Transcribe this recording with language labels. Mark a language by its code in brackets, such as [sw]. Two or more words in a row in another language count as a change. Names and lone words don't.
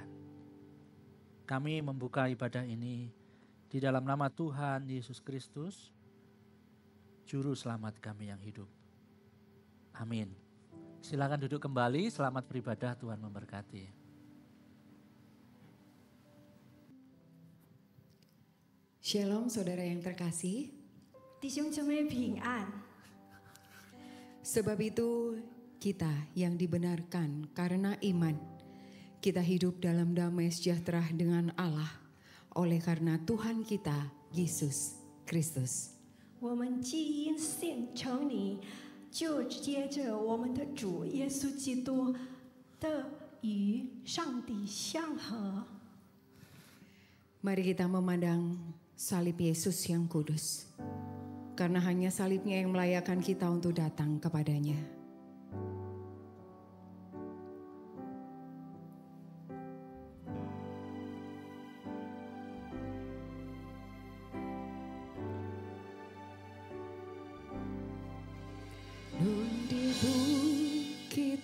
[id] Kami membuka ibadah ini di dalam nama Tuhan Yesus Kristus, Juru Selamat kami yang hidup. Amin. Silakan duduk kembali, selamat beribadah, Tuhan memberkati. Shalom saudara yang terkasih. [zh] 弟兄姊妹平安。 [id] Sebab itu kita yang dibenarkan karena iman, kita hidup dalam damai sejahtera dengan Allah oleh karena Tuhan kita Yesus Kristus. [zh] 我们既因信称义，就接着我们的主耶稣基督的与上帝相合。 [id] Mari kita memandang salib Yesus yang kudus, karena hanya salibnya yang melayakkan kita untuk datang kepadanya. Nun di bukit